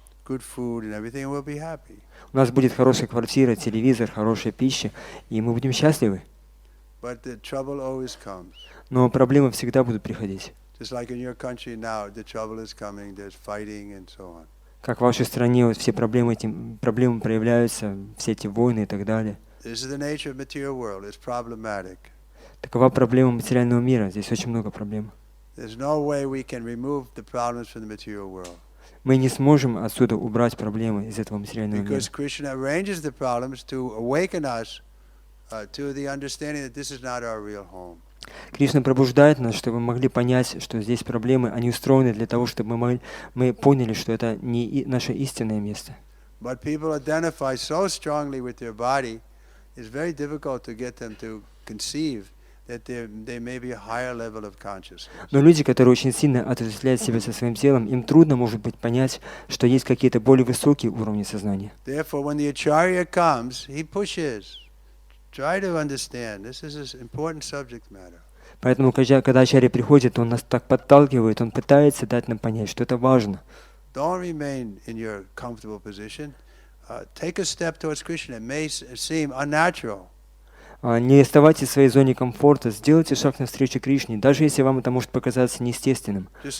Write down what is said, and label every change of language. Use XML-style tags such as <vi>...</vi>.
<en>Good food and everything, and we'll be happy.</en> <ru>У нас будет хорошая квартира, телевизор, хорошая пища, и мы будем счастливы.</ru> <en>But the trouble always comes.</en> <ru>Но проблемы всегда будут приходить.</ru> <en>Just like in your country now, the trouble is coming. There's fighting and so on.</en> <ru>Как в вашей стране вот все проблемы проявляются, все эти войны и так далее.</ru> <en>This is the nature of material world. It's problematic.</en> <ru>Такова проблема материального мира. Здесь очень много проблем.</ru> <en>There's no way we can remove the problems from the material world.</en> <ru>Мы не сможем отсюда убрать проблемы из этого материального мира.</ru> <en>Because Krishna arranges the problems to awaken us to the understanding that this is not our real home.</en> <ru>Кришна пробуждает нас, чтобы мы могли понять, что здесь проблемы, они устроены для того, чтобы мы поняли, что это не наше истинное место.</ru> <en>But people identify so strongly with their body, it's very difficult to get them to conceive that there may be a higher level of consciousness.</en> <ru>Но люди, которые очень сильно отождествляют себя со своим телом, им трудно, может быть, понять, что есть какие-то более высокие уровни сознания.</ru> <en>Therefore, when the acharya comes, he pushes. Try to understand. This is an important subject matter.</en> <ru>Поэтому, когда ачарья приходит, он нас так подталкивает, он пытается дать нам понять, что это важно.</ru> <en>Don't remain in your comfortable position. Take a step towards Krishna. It may seem unnatural.</en> <ru>Не оставайтесь в своей зоне комфорта, сделайте шаг навстречу Кришне, даже если вам это может показаться неестественным.</ru>